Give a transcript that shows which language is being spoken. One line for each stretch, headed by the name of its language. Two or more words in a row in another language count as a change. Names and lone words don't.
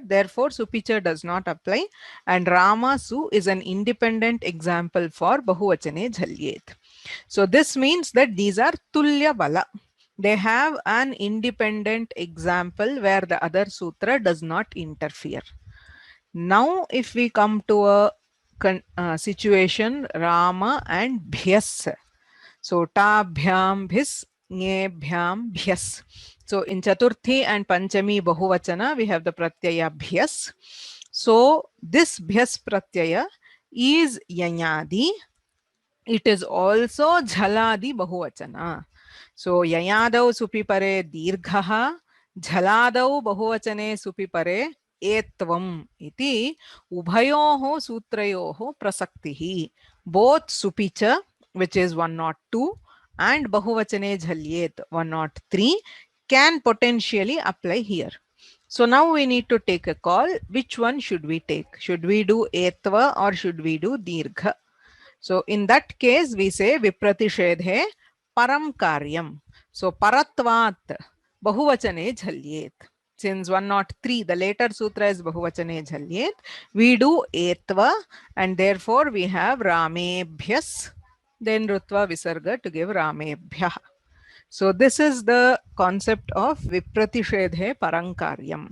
English: Therefore, Supicha does not apply. And
Sanskrit: राम सु
English: is an independent example for
Sanskrit: बहुवचने झल्येत्.
English: So this means that these are
Sanskrit: तुल्य बल.
English: They have an independent example where the other sutra does not interfere. Now, if we come to a situation Rama and Bhyas.
Sanskrit: So ताभ्याम् भिस्, ङेभ्याम् भ्यस्.
English: So in Chaturthi and
Sanskrit: पञ्चमी बहुवचन,
English: we have the pratyaya bhyas. So this bhyas pratyaya is yanyadi. It is also
Sanskrit: झलादि बहुवचन. So यञादौ सुपिपरे दीर्घः, झलादौ बहुवचने सुपिपरे एत्वम् इति उभयोः सूत्रयोः प्रसक्तिः.
English: Both supicha, which is 102, and
Sanskrit: बहुवचने झल्येत्
English: 103 can potentially apply here. So now we need to take a call. Which one should we take? Should we do etva or should we do dirgha? So in that case, we say
Sanskrit: विप्रतिषेधे परं कार्यम्.
English: So
Sanskrit: परत्वात् बहुवचने झल्येत्.
English: Since 103, the later sutra is
Sanskrit: बहुवचने झल्येत्,
English: we do etva, and therefore we have Ramebhyas, then
Sanskrit: रुत्व विसर्ग
English: to give Ramebhyah. So this is the concept of
Sanskrit: विप्रतिषेधे परंकार्यम्.